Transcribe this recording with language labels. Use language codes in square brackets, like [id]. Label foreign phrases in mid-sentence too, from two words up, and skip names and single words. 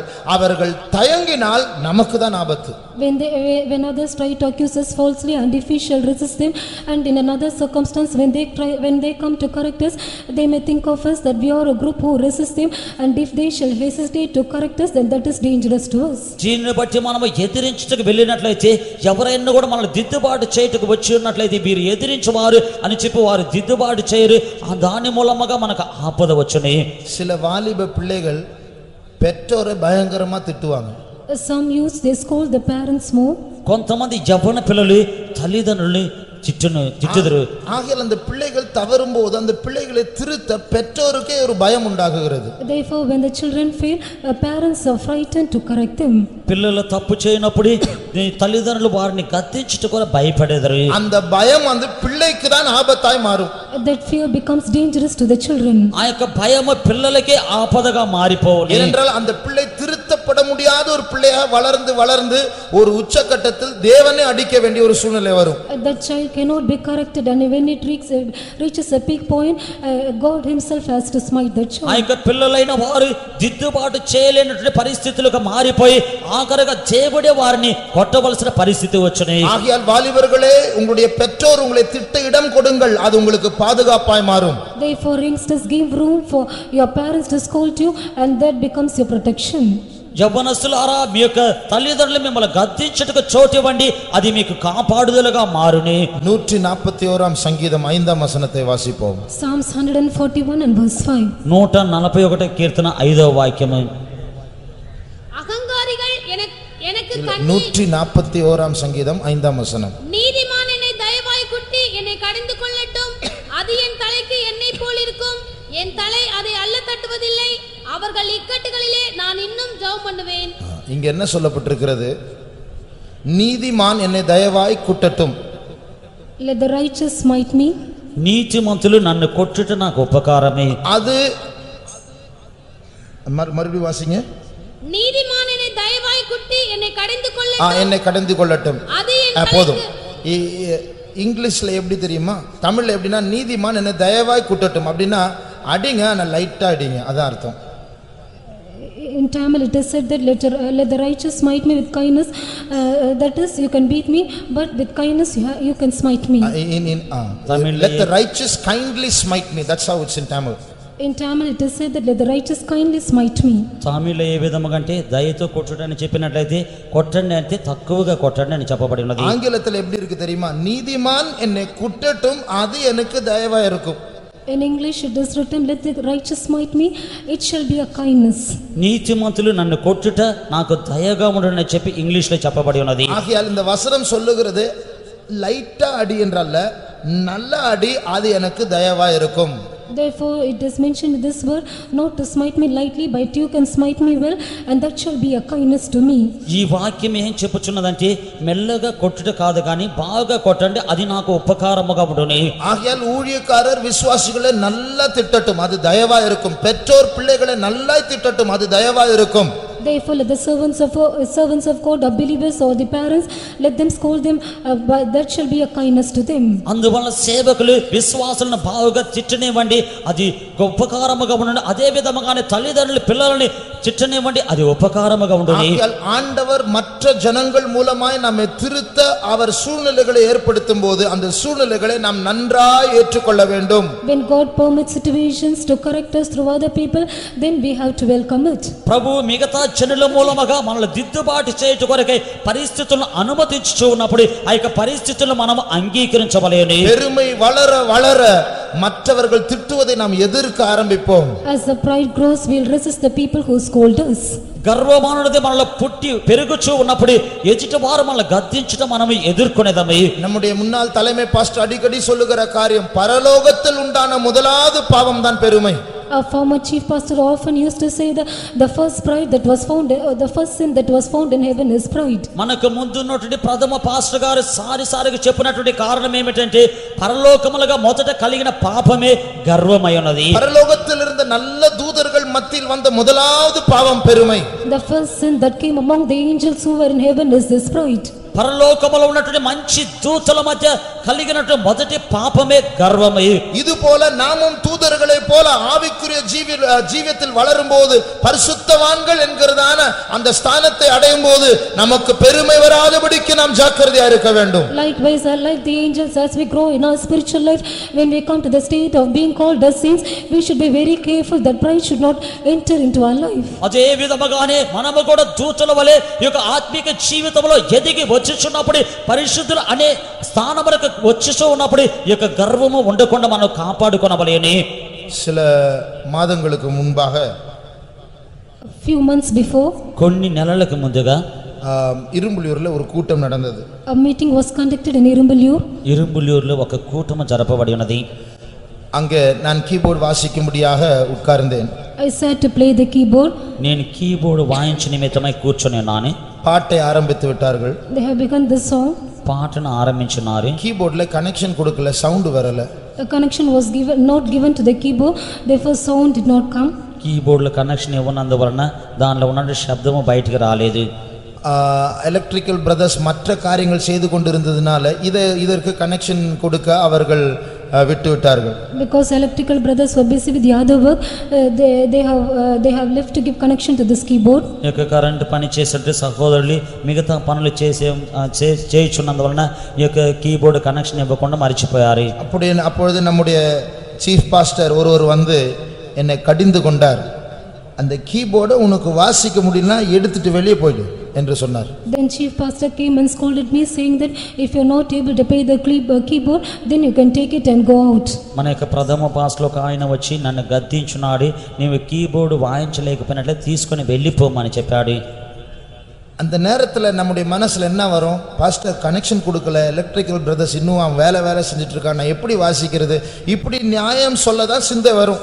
[ta] அவர்கள் தயங்கினால் நமக்கு தான் ஆபத்து. [en] When others try to accuse us falsely, and if we shall resist them, and in another circumstance when they come to correct us, they may think of us that we are a group who resist them, and if they shall hesitate to correct us, then that is dangerous to us. [te] దీనిని బట్టి మనము ఎదిరించుటకు వెళ్ళినట్లయితే ఎవరైనా కూడా మనల్ని దిద్దుబాటు చేయుటకు వచ్చి ఉన్నట్లయితే వీరు ఎదిరించువారు అని చెప్పి వారు దిద్దుబాటు చేయరు, దాని మూలముగా మనకు ఆపద వచ్చును. [ta] சில வாலிப பிள்ளைகள் பெற்றோரை பயங்கரமா திட்டுவாங்க. [en] Some youths they scold the parents more. [te] కొంతమంది యవ్వన పిల్లలు తల్లిదండ్రుల్ని திட்டுதுரு. [ta] ஆகையால் அந்த பிள்ளைகள் தவறும் போது அந்த பிள்ளைகளை திருத்த பெற்றோருக்கே ஒரு பயம் உண்டாகுகிறது. [en] Therefore when the children fail, parents are frightened to correct them. [te] పిల్లలు తప్పు చేయనప్పుడు తల్లిదండ్రులు వారిని గద్దించుటకు కూడా భయపడేదరు. [ta] அந்த பயம் வந்து பிள்ளைக்கு தான் ஆபத்தாய் மாறும். [en] That fear becomes dangerous to the children. [te] ఆ యొక్క భయము పిల్లలకే ఆపదగా మారిపోవును. [ta] ஏனென்றால் அந்த பிள்ளை திருத்தப்பட முடியாத ஒரு பிள்ளையாக வளர்ந்து வளர்ந்து ஒரு உச்சக்கட்டத்தில் தேவனை அடிக்க வேண்டிய ஒரு சூழ்நிலை வரும். [en] That child cannot be corrected, and when it reaches a peak point, God himself has to smite that child. [te] ఆ యొక్క పిల్లలైన వారు దిద్దుబాటు చేయలేనటువంటి పరిస్థితులకు మారిపోయి ఆఖరుగా దేవుడే వారిని కొట్టవలసిన పరిస్థితి వచ్చును. [ta] ஆகையால் வாலிபர்களே, உங்களுடைய பெற்றோர் உங்களை திட்ட இடம் கொடுங்கள், அது உங்களுக்கு பாதுகாப்பாய் மாறும். [en] Therefore youngsters, give room for your parents to scold you, and that becomes your protection. [te] యవ్వనస్తులారా మీ యొక్క తల్లిదండ్రులు మిమ్మల్ని గద్దించుటకు చోటు ఇవ్వండి, అది మీకు కాపాడుదలుగా మారునే. [ta] 141 சங்கீதம் 5ஆம் வசனத்தை வாசிப்போம். [en] Psalms 141 and verse 5. [te] 141 కీర్తన 5వ వాక్యము. [ta] அகங்காரிகள் எனக்கு 141ஆம் சங்கீதம் 5ஆம் வசனம். நீதிமான் என்னை தயவாய் குட்டி என்னை கடிந்து கொள்ளட்டும், அது என் தலைக்கு எண்ணெய் போல் இருக்கும், என் தலை அதை அள்ள தட்டுவதில்லை, அவர்கள் இக்கட்டுகளிலே நான் இன்னும் ஜெபம் பண்ணுவேன். இங்க என்ன சொல்லப்பட்டிருக்கிறது? நீதிமான் என்னை தயவாய் குட்டட்டும். [en] Let the righteous smite me. [te] నీతిమంతులు నన్ను కొట్టుట నాకు ఉపకారమే. [ta] அது மறுபடியும் வாசிங்க. நீதிமான் என்னை தயவாய் குட்டி என்னை கடிந்து கொள்ளட்டும், என்னை கடந்து கொள்ளட்டும். அது என் போதும். தலைக்கு. இங்கிலீஷ்ல எப்படி தெரியுமா? தமிழ்ல எப்படின்னா நீதிமான் என்னை தயவாய் குட்டட்டும் அப்படின்னா அடிங்க, நான் லைட்டா அடிங்க, அதான் அர்த்தம். [en] In Tamil it is said that let the righteous smite me with kindness, that is you can beat me, but with kindness you can smite me. Let the righteous kindly smite me, that's how it's in Tamil. In Tamil it is said that let the righteous kindly smite me. [te] తమిళ ఏ విధముగా అంటే దయతో కొట్టుటని చెప్పినట్లయితే కొట్టండి అంటే తక్కువగా కొట్టండి అని చెప్పబడి ఉన్నది. [ta] ஆங்கிலத்தில் எப்படி இருக்கு தெரியுமா? நீதிமான் என்னை குட்டட்டும், அது எனக்கு தயவா இருக்கும். [en] In English it is written, let the righteous smite me, it shall be a kindness. [te] నీతిమంతులు నన్ను కొట్టుట నాకు దయగా ఉండునని చెప్పి ఇంగ్లీష్ లో చెప్పబడి ఉన్నది. [ta] ஆகையால் இந்த வசனம் சொல்லுகிறது லைட்டா அடி என்றல்ல, நல்ல அடி, அது எனக்கு தயவா இருக்கும். [en] Therefore it is mentioned in this word, not to smite me lightly, but you can smite me well, and that shall be a kindness to me. [te] ఈ వాక్యం ఏం చెప్పుచున్నదంటే మెల్లగా కొట్టుట కాదు కానీ బాగా కొట్టండి, అది నాకు ఉపకారముగా ఉండునే. [ta] ஆகையால் ஊழியக்காரர் விசுவாசிகளை நல்லா திட்டட்டும், அது தயவா இருக்கும். பெற்றோர் பிள்ளைகளை நல்லா திட்டட்டும், அது தயவா இருக்கும். [en] Therefore let the servants of God, or believers or the parents, let them scold them, but that shall be a kindness to them. [te] అందువల్ల సేవకులు విశ్వాసులను బాగా తిట్టనివ్వండి, అది ఉపకారముగా ఉండండి. అదే విధముగానే తల్లిదండ్రులు పిల్లలని తిట్టనివ్వండి, అది ఉపకారముగా ఉండునే. [ta] ஆண்டவர் மற்ற ஜனங்கள் மூலமாய் நம்மை திருத்த அவர் சூழ்நிலைகளை ஏற்படுத்தும் போது அந்த சூழ்நிலைகளை நாம் நன்றாய் ஏற்றுக்கொள்ள வேண்டும். [en] When God permits situations to correct us through other people, then we have to welcome it. [te] ప్రభు మిగతా జనుల మూలముగా మనల్ని దిద్దుబాటు చేయుట కొరకై పరిస్థితులను అనుమతించుచూ ఉన్నప్పుడు ఆ యొక్క పరిస్థితులను మనం అంగీకరించవలెను. [ta] பெருமை வளர வளர மற்றவர்கள் திட்டுவதை நாம் எதிர்க்க ஆரம்பிப்போம். [en] As the pride grows, we will resist the people who scold us. [te] గర్వమానది మనలో పుట్టి పెరుగుచూ ఉన్నప్పుడు ఎదుటి వారు మనల్ని గద్దించుట మనం ఎదుర్కొనేదమే. [ta] நம்முடைய முன்னாள் தலைமை பாஸ்டர் அடிக்கடி சொல்லுகிற காரியம், பரலோகத்தில் உண்டான முதலாவது பாவம் தான் பெருமை. [en] Our former chief pastor often used to say that the first pride that was found, the first sin that was found in heaven is pride. [te] మనకు ముందున్నటువంటి ప్రథమ పాస్టర్ గారు సారిసారిగా చెప్పినటువంటి కారణం ఏమిటంటే పరలోకములుగా మొదట కలిగిన పాపమే గర్వమై ఉన్నది. [ta] பரலோகத்தில் இருந்த நல்ல தூதர்கள் மத்தியில் வந்த முதலாவது பாவம் பெருமை. [en] The first sin that came among the angels who were in heaven is this pride. [te] పరలోకములో ఉన్నటువంటి మంచి దూతల మధ్య కలిగినటువంటి మొదటి పాపమే గర్వమే. [ta] இது போல நாமும் தூதர்களை போல ஆவிக்குரிய ஜீவியத்தில் வளரும்போது பரிசுத்தவான்கள் என்கிறதான அந்த ஸ்தானத்தை அடையும் போது நமக்கு பெருமை வராதபடிக்கு நாம் ஜாக்கிரதையா இருக்க வேண்டும். [en] Likewise, like the angels, as we grow in our spiritual life, when we come to the state of being called as saints, we should be very careful that pride should not enter into our life. [te] అదే విధముగానే మనము కూడా దూతల వలె ఈ యొక్క ఆత్మిక జీవితంలో ఎదిగి వచ్చుచున్నప్పుడు పరిశుద్ధులు అనే స్థానములకు వచ్చుచూ ఉన్నప్పుడు ఈ యొక్క గర్వము ఉండకుండా మనం కాపాడుకొనవలెను. [ta] சில மாதங்களுக்கு முன்பாக, [en] Few months before, [te] కొన్ని నెలలకు ముందుగా [ta] இரும்புலியூர்ல ஒரு கூட்டம் நடந்தது. [en] a meeting was conducted in Irumbulur. [te] ఇరుంబులూరులో ఒక కూటమి జరపబడి ఉన్నది. [ta] அங்கே நான் கீபோர்டு வாசிக்கும்படியாக உட்கார்ந்தேன். [en] I sat to play the keyboard. [te] నేను కీబోర్డ్ వాయించ నిమిత్తమై కూర్చొని ఉన్నాను. [ta] பாட்டை ஆரம்பித்து விட்டார்கள். [en] They have begun this song. [te] పాటను ఆరంభించున్నారు. [ta] கீபோர்ட்ல கனெக்ஷன் கொடுக்கல, சவுண்ட் வரல. [en] A connection was not given to the keyboard, therefore sound did not come. [te] కీబోర్డ్లో కనెక్షన్ ఇవ్వనందువలన దానిలో ఉన్న శబ్దము బయటికి రాలేదు. [en] electrical brothers [ta] மற்ற காரியங்கள் செய்து கொண்டிருந்ததுனால இதற்கு கனெக்ஷன் கொடுக்க அவர்கள் விட்டு விட்டார்கள். [en] Because electrical brothers were busy with the other work, they have left to give connection to this keyboard. [te] ఈ యొక్క కరెంట్ పని చేసేట సహోదరులు మిగతా పనులు చేయుచున్నందువలన ఈ యొక్క [en] keyboard connection [te] ఇవ్వకుండా మర్చిపోయారు. [ta] அப்பொழுது நம்முடைய [en] chief pastor [ta] ஒருவர் வந்து என்னை கடிந்து கொண்டார். அந்த கீபோர்டை உனக்கு வாசிக்க முடியலனா எடுத்துட்டு வெளியே போயிடு என்று சொன்னார். [en] Then chief pastor came and scolded me saying that if you are not able to pay the keyboard then you can take it and go out. [te] మన యొక్క ప్రథమ పాస్లో ఒక ఆయన వచ్చి నన్ను గద్దించున్నాడు, నీవు కీబోర్డు వాయించలేకపోయినట్లే తీసుకొని వెళ్ళిపోమని చెప్పాడు. [ta] அந்த நேரத்தில் நம்முடைய மனசுல என்ன வரும்? பாஸ்டர் கனெக்ஷன் கொடுக்கல, [en] electrical brothers [ta] இன்னும் அவன் வேலை செஞ்சுட்டு இருக்கான், நான் எப்படி வாசிக்கிறது, இப்படி நியாயம் சொல்லதான் சிந்தை வரும்.